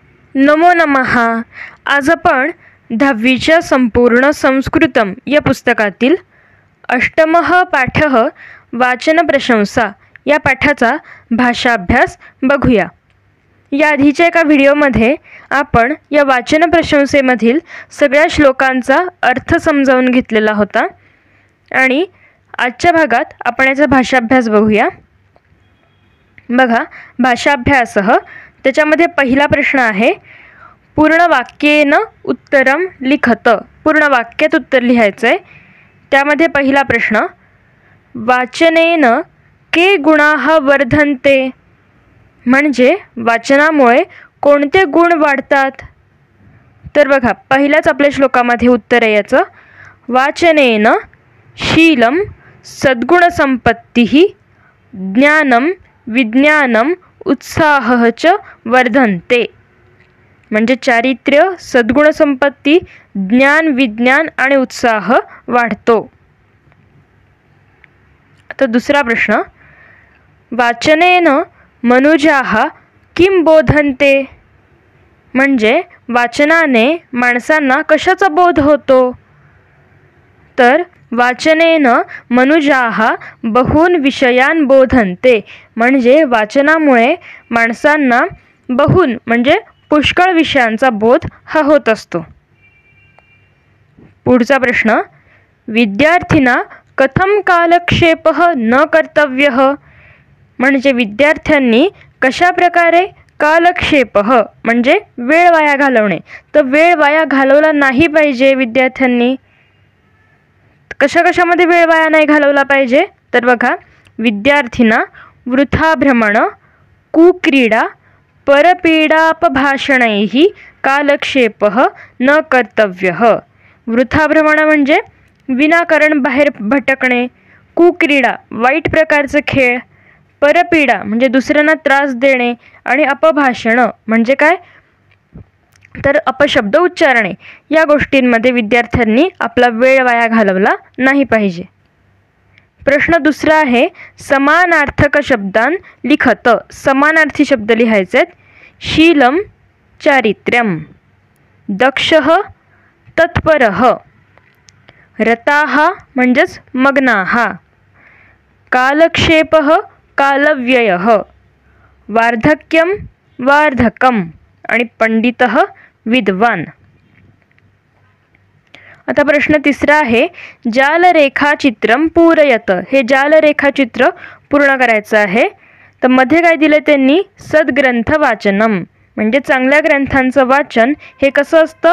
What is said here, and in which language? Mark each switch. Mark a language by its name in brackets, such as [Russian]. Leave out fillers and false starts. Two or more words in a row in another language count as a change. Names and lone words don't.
[Sanskrit] नमो नमः. [Marathi] आज आपण 10वीच्या संपूर्ण संस्कृतम या पुस्तकातील अष्टमः पाठः वाचन प्रशंसा या पाठाचा भाषाभ्यास बघूया. या आधीच्या एका व्हिडिओमध्ये आपण या वाचन प्रशंसेमधील सगळ्या श्लोकांचा अर्थ समजावून घेतलेला होता आणि आजच्या भागात आपण याचा भाषाभ्यास बघूया. बघा, भाषाभ्यासः त्याच्यामध्ये पहिला प्रश्न आहे, [Sanskrit] पूर्ण वाक्येन उत्तरम लिखत. [Marathi] पूर्ण वाक्यात उत्तर लिहायचं आहे. त्यामध्ये पहिला प्रश्न, [Sanskrit] वाचनेन के गुणाः वर्धन्ते, [Marathi] म्हणजे वाचनामुळे कोणते गुण वाढतात. तर बघा, पहिल्याच आपल्या श्लोकामध्ये उत्तर आहे याचं, [Sanskrit] वाचनेन शीलं सद्गुणसंपत्तिः ज्ञानं विज्ञानं उत्साहः च वर्धन्ते. [Marathi] म्हणजे चारित्र्य, सद्गुणसंपत्ती, ज्ञान, विज्ञान आणि उत्साह वाढतो. आता दुसरा प्रश्न, [Sanskrit] वाचनेन मनुजाः किं बोधन्ते, [Marathi] म्हणजे वाचनाने माणसांना कशाचा बोध होतो. [Sanskrit] तर वाचनेन मनुजाः बहून विषयान बोधन्ते, [Marathi] म्हणजे वाचनामुळे माणसांना बहून म्हणजे पुष्कळ विषयांचा बोध हा होत असतो. पुढचा प्रश्न, [Sanskrit] विद्यार्थिना कथम कालक्षेपः न कर्तव्यः, [Marathi] म्हणजे विद्यार्थ्यांनी कशा प्रकारे कालक्षेपः म्हणजे वेळ वाया घालवणे, तर वेळ वाया घालवला नाही पाहिजे. विद्यार्थ्यांनी कशामध्ये वेळ वाया नाही घालवला पाहिजे. तर बघा, [Sanskrit] विद्यार्थिना वृथाभ्रमण, कुक्रीडा, परपीडापभाषणैः कालक्षेपः न कर्तव्यः. [Marathi] वृथाभ्रमण म्हणजे विनाकारण बाहेर भटकणे, कुक्रीडा वाईट प्रकारचे खेळ, परपीडा म्हणजे दुसऱ्यांना त्रास देणे आणि अपभाषण म्हणजे काय, तर अपशब्द उच्चारणे. या गोष्टींमध्ये विद्यार्थ्यांनी आपला वेळ वाया घालवला नाही पाहिजे. प्रश्न दुसरा आहे, [Sanskrit] समानार्थक शब्दान लिखत. [Marathi] समानार्थी शब्द लिहायचे आहेत. [Sanskrit] शीलम चारित्र्यम, दक्षः तत्परः, रताः म्हणजेच मग्नाः, कालक्षेपः कालव्ययः, वार्धक्यम वार्धकम आणि पंडितः विद्वान. [Marathi] आता प्रश्न तिसरा आहे, [Sanskrit] जालरेखाचित्रम पूरयत. [Marathi] हे जालरेखाचित्र पूर्ण करायचं आहे. तर मध्ये काय दिलं त्यांनी, [Sanskrit] सद्ग्रंथ वाचनम, [Marathi] म्हणजे चांगल्या ग्रंथांचं वाचन हे कसं असतं.